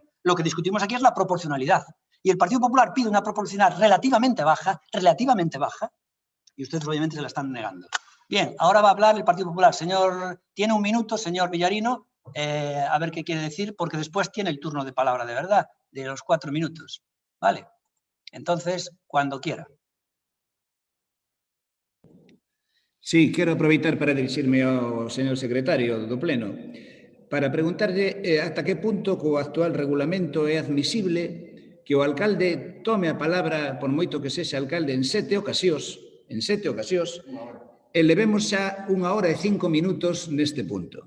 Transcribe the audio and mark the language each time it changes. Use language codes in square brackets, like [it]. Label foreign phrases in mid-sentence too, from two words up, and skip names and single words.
[es] Lo que discutimos aquí es la proporcionalidad. Y el Partido Popular pide una proporcionalidad relativamente baja, y ustedes obviamente se la están negando. Bien, ahora va a hablar el Partido Popular. Tiene un minuto, señor Villarino, a ver qué quiere decir, porque después tiene el turno de palabra de verdad, de los 4 minutos. ¿Vale? Entonces, cuando quiera. Sí, [gl] quero aproveitar para dirixirme ao señor secretario do Pleno para preguntarlle ata que punto co actual regulamento é admisible que o alcalde tome a palabra, por moito que sexa alcalde, en 7 ocasións, e levemos xa 1 hora e 5 minutos neste punto.